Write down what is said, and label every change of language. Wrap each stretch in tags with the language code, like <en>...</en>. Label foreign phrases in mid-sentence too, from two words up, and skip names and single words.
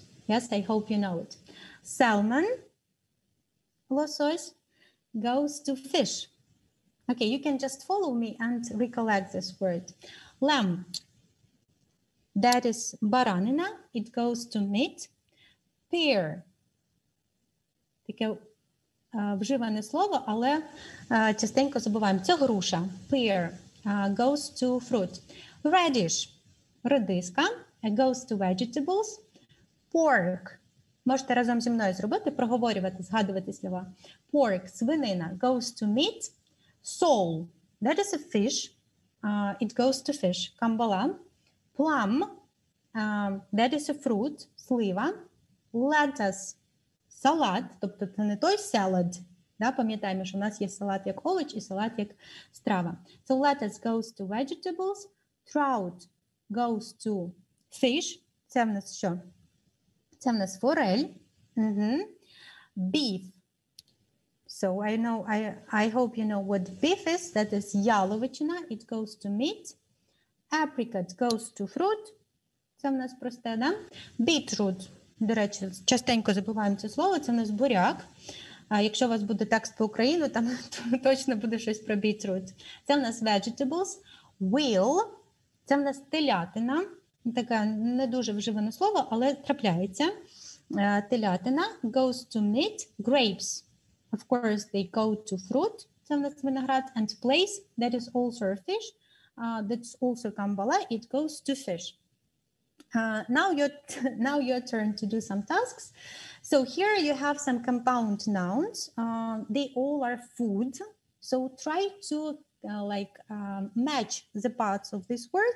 <en>Yes, I hope you know it. Salmon, лосось, goes to fish. Okay, you can just follow me and recollect this word. Lamb, That is баранина. It goes to meat. Pear.</en> <uk>Таке вживане слово, але частенько забуваємо. Це груша.</uk> <en>Pear goes to fruit. Radish. Редиска. Goes to vegetables. Pork.</en> <uk>Можете разом зі мною зробити, проговорювати, згадувати слова.</uk> <en>Pork, свинина, goes to meat. Sole, that is a fish. It goes to fish. Камбала. Plum, that is a fruit. Слива. Lettuce,</en> <uk>салат, тобто це не той salad. Да? Пам'ятаємо, що у нас є салат як овоч і салат як страва.</uk> <en>So lettuce goes to vegetables. Trout goes to fish.</en> <uk>Це в нас що? Це в нас форель.</uk> <en>Beef. So I hope you know what beef is. That is яловичина. It goes to meat. Apricot goes to fruit.</en> <uk>Це в нас просте, да? Beetroot. До речі, частенько забуваємо це слово. Це в нас буряк. А якщо у вас буде текст по Україну, там точно буде щось про beetroot. Це в нас vegetables. Wheel. Це в нас телятина. Таке не дуже вживане слово, але трапляється.</uk> <en>Телятина goes to meat. Grapes. Of course, they go to fruit.</en> <uk>Це в нас виноград.</uk> <en>And place, that is also a fish. That's also камбала. It goes to fish. Now your turn to do some tasks. So here you have some compound nouns. They all are food. So try to match the parts of these words.</en>